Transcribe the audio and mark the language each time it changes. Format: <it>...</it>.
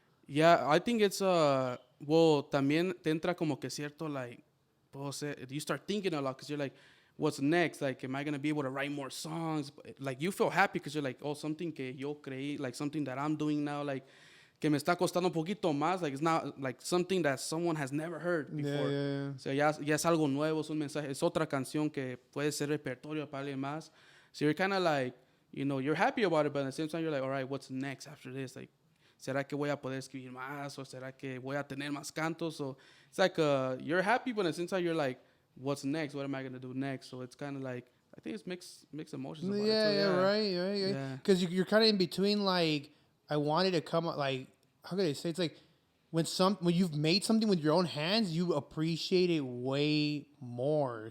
<en>Yeah, I think it's well,</en> <es>también te entra como que cierto,</es> <en>like, you start thinking a lot because you're like, what's next? Like, am I gonna be able to write more songs? Like, you feel happy because you're like, oh, something</en> <es>que yo creí,</es> <en>like something that I'm doing now, like</en> <es>que me está costando un poquito más.</es> <en>Like, it's not like something that someone has never heard before. Yeah.</en> <es>So ya es algo nuevo, es un mensaje, es otra canción que puede ser repertorio para alguien más.</es> <en>So you're kind of like, you know, you're happy about it, but at the same time you're like, all right, what's next after this?</en> <es>Like, ¿será que voy a poder escribir más? ¿O será que voy a tener más cantos?</es> <en>So it's like, you're happy, but at the same time you're like, what's next? What am I going to do next? So it's kind of like, I think it's mixed emotions about it. So, right. Yeah. Because you're kind of in between, like, I wanted to come, like, how could I say? It's like, when you've made something with your own hands, you appreciate it way more.</en>